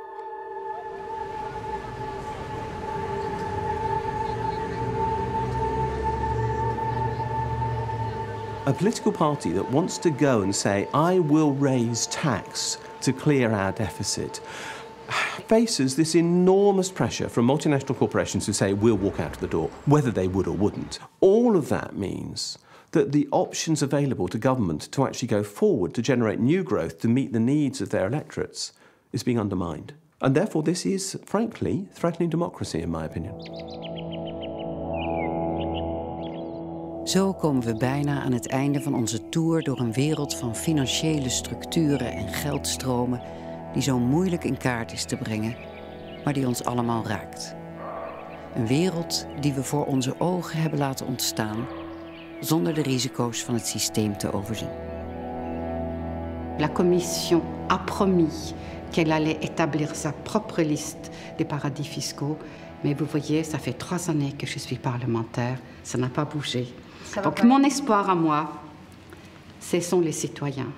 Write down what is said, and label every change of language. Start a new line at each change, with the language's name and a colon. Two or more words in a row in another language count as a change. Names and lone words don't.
English: A political party that wants to go and say, I will raise tax to clear our deficit, faces this enormous pressure from multinational corporations who say, we'll walk out of the door, whether they would or wouldn't. All of that means that the options available to government to actually go forward to generate new growth to meet the needs of their electorates is being undermined. And therefore, this is, frankly, threatening democracy, in my opinion.
Dutch: Zo komen we bijna aan het einde van onze tour door een wereld van financiële structuren en geldstromen die zo moeilijk in kaart is te brengen, maar die ons allemaal raakt. Een wereld die we voor onze ogen hebben laten ontstaan, zonder de risico's van het systeem te overzien.
French: La Commission a promis qu'elle allait établir sa propre liste des paradis fiscaux, mais vous voyez, ça fait 3 années que je suis parlementaire, ça n'a pas bougé. Donc mon espoir à moi, ce sont les citoyens.